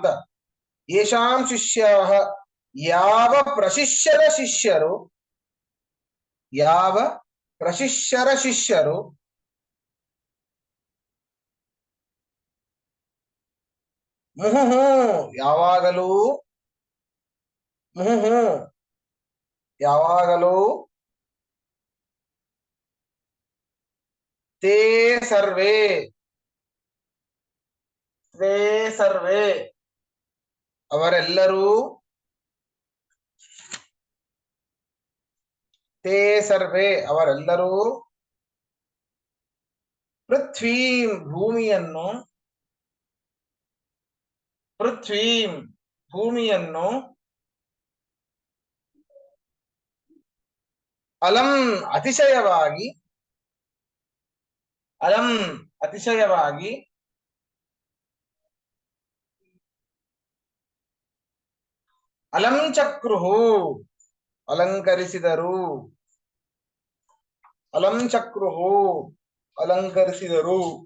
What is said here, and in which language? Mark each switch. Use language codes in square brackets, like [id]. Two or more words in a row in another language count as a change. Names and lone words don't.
[sa] ಯೇಷಾಂ ಶಿಷ್ಯಾಃ, [kn] ಯಾವ ಪ್ರಶಿಷ್ಯರ ಶಿಷ್ಯರು, ಯಾವ ಪ್ರಶಿಷ್ಯರ ಶಿಷ್ಯರು ಮುಹುಃ ಯಾವಾಗಲೂ, ಮುಹುಃ ಯಾವಾಗಲೂ, [sa] ತೇ ಸರ್ವೇ, ತೇ ಸರ್ವೇ ಅವರೆಲ್ಲರೂ, ತೇ ಸರ್ವೇ ಅವರೆಲ್ಲರೂ, [kn] ಪೃಥ್ವೀಂ ಭೂಮಿಯನ್ನು, ಪೃಥ್ವೀಂ ಭೂಮಿಯನ್ನು, [sa] ಅಲಂ ಅತಿಶಯವಾಗಿ, ಅಲಂ ಅತಿಶಯವಾಗಿ, ಅಲಂ ಚಕ್ರುಃ ಅಲಂಕರಿಸಿದರು, ಅಲಂ ಚಕ್ರುಃ ಅಲಂಕರಿಸಿದರು.